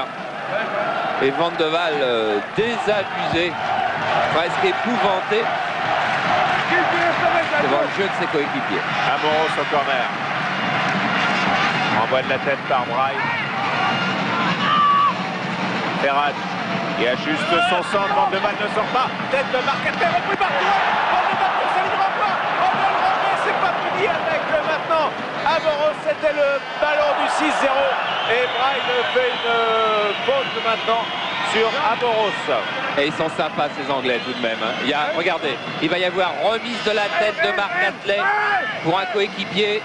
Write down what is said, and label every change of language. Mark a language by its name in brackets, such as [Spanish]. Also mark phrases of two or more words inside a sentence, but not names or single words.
[French] Et Van de Waal désabusé, presque épouvanté devant le jeu de ses coéquipiers. Amoros au corner. Envoie de la tête par Braille. Ferrat qui ajuste son centre. Van de Waal ne sort pas. Tête de Marc-Athlet, repris par Touré. Van de Waal pour sa ligne renvoi. On va le remet, c'est pas fini avec le maintenant. Amoros, c'était le ballon du 6-0. Et Braille fait une faute maintenant sur Amoros. Et ils sont sympas ces Anglais tout de même. Regardez, il va y avoir remise de la tête de Marc-Athlet pour un coéquipier.